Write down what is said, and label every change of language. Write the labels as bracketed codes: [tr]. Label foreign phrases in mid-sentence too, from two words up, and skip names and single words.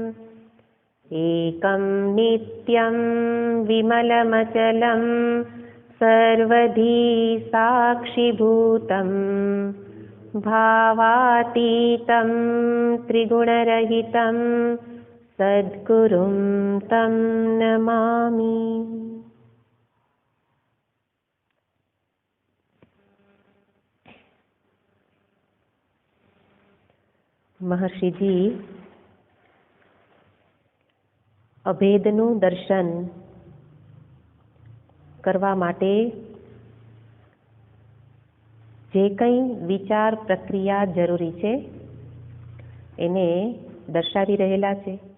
[sa] एकं नित्यं विमलमचलं सर्वधी साक्षिभूतं भावातीतं त्रिगुणरहितं सद्गुरुं तं नमामि। [gu] महर्षिजी અભેદનું દર્શન કરવા માટે જે કંઈ વિચાર પ્રક્રિયા જરૂરી છે એને દર્શાવી રહેલા છે